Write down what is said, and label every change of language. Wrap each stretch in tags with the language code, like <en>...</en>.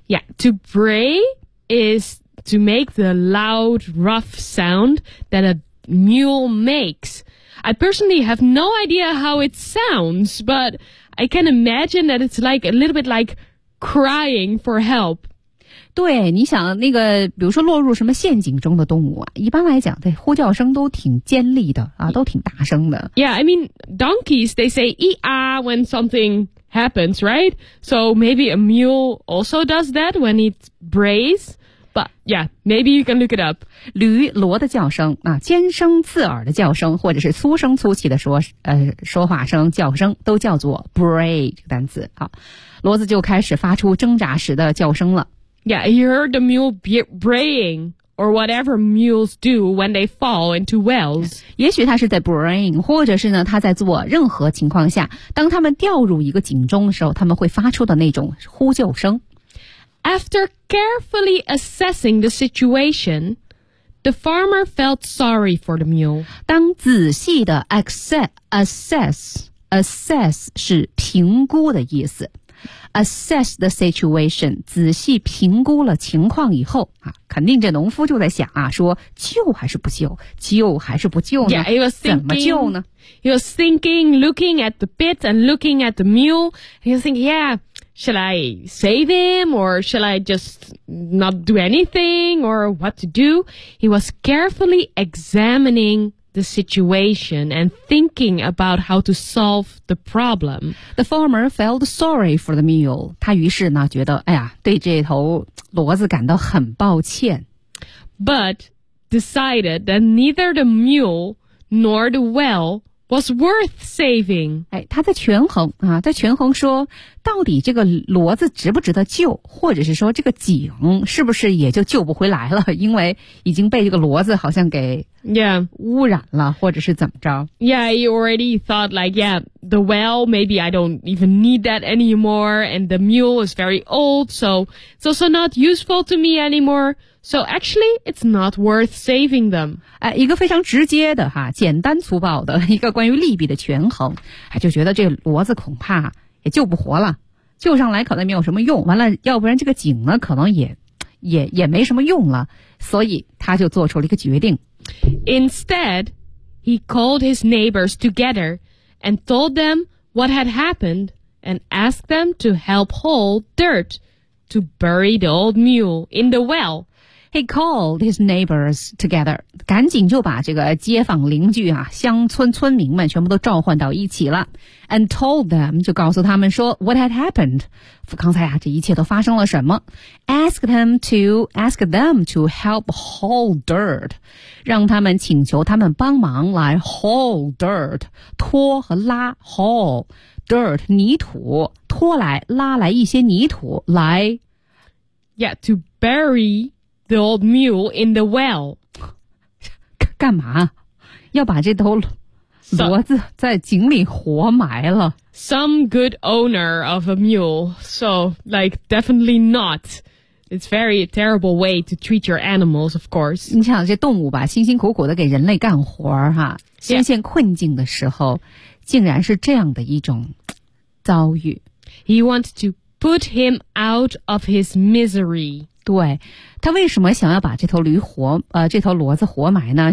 <en>Yeah, to bray is... To make the loud, rough sound that a mule makes. I personally have no idea how it sounds, but I can imagine that it's like a little bit like crying for help.</en> <zh>对，你想那个，比如说落入什么陷阱中的动物啊，一般来讲，这呼叫声都挺尖利的啊，都挺大声的。</zh> <en>Yeah, I mean, donkeys, they say ee-ah when something happens, right? So maybe a mule also does that when it brays. But yeah, maybe you can look it up.</en> <zh>驴骡的叫声啊，尖声刺耳的叫声，或者是粗声粗气的说话声、叫声，都叫做 bray 这个单词。好，骡子就开始发出挣扎时的叫声了。</zh> <en>Yeah, you heard the mule braying or whatever mules do when they fall into wells.</en> <zh>也许它是在 braying， 或者是呢，它在做任何情况下，当他们掉入一个井中的时候，他们会发出的那种呼救声。</zh> <en>After carefully assessing the situation, the farmer felt sorry for the mule.</en> <zh>当仔细的 assess 是评估的意思。</zh> <en>Assess the situation,</en> <zh>仔细评估了情况以后、啊、肯定这农夫就在想啊，说救还是不救，救还是不救呢？</zh> <en>Yeah, he was thinking,</en> <zh>怎么救呢？</zh> <en>He was thinking, looking at the pit and looking at the mule. He was thinking, yeah,Shall I save him or shall I just not do anything or what to do? He was carefully examining the situation and thinking about how to solve the problem. The farmer felt sorry for the mule.</en> <zh>他于是呢觉得哎呀对这头骡子感到很抱歉。</zh> <en>But decided that neither the mule nor the well was worth saving.</en> <zh>哎，他在权衡啊，在权衡说，到底这个骡子值不值得救，或者是说这个井是不是也就救不回来了，因为已经被这个骡子好像给</zh> <en>yeah</en> <zh>污染了，或者是怎么着</zh> <en>？Yeah, he already thought like, yeah, the well, maybe I don't even need that anymore, and the mule is very old, so it's also not useful to me anymore. So actually, it's not worth saving them.</en> <zh>哎，一个非常直接的哈，简单粗暴的一个关于利弊的权衡，哎，就觉得这骡子恐怕也救不活了，救上来可能没有什么用。完了，要不然这个井呢，可能也没什么用了。所以他就做出了一个决定。</zh> <en>Instead, he called his neighbors together and told them what had happened and asked them to help haul dirt to bury the old mule in the well. He called his neighbors together.</en> <zh>赶紧就把这个街坊邻居啊，乡村村民们全部都召唤到一起了。</zh> <en>And told them,</en> <zh>就告诉他们说</zh> <en>what had happened.</en> <zh>刚才啊，这一切都发生了什么。</zh> <en>Ask them to help haul dirt.</en> <zh>让他们请求他们帮忙来 haul dirt. 拖和拉 haul dirt, 泥土拖来拉来一些泥土来</zh> <en>Yeah, to bury... The old mule in the well.</en> <zh>干嘛？要把这头骡子在井里活埋了。</zh> <en>Some good owner of a mule. So, like, definitely not. It's very terrible way to treat your animals, of course.</en> <zh>你想这动物吧，辛辛苦苦的给人类干活哈，深陷困境的时候，竟然是这样的一种遭遇。</zh> <en>He wants to put him out of his misery.</en> <zh>对，他为什么想要把这头驴活这头骡子活埋呢？</zh>